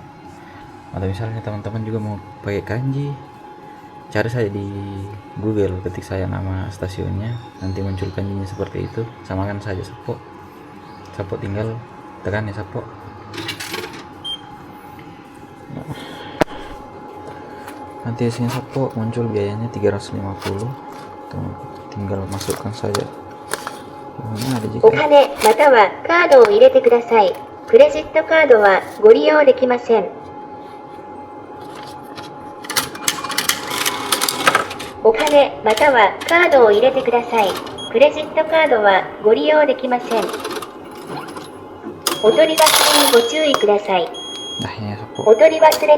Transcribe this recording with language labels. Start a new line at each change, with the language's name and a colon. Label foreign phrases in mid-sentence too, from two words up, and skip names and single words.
Indonesian: Atau misalnya teman-teman juga mau pakai kanji, cari saja di Google, ketik saya nama stasiunnya, nanti muncul kanjinya seperti itu, samakan saja Sapo. Sapo tinggal tekan ya Sapo. Nanti isinya Sapo muncul biayanya 350. Tinggal masukkan saja.
Japanese: お金またはカードを入れてください。クレジットカードはご利用できません。お金またはカードを入れてください。クレジットカードはご利用できません。お取り忘れにご注意ください。
Indonesian: Nah ini ya Sapo
Japanese: お取り忘れ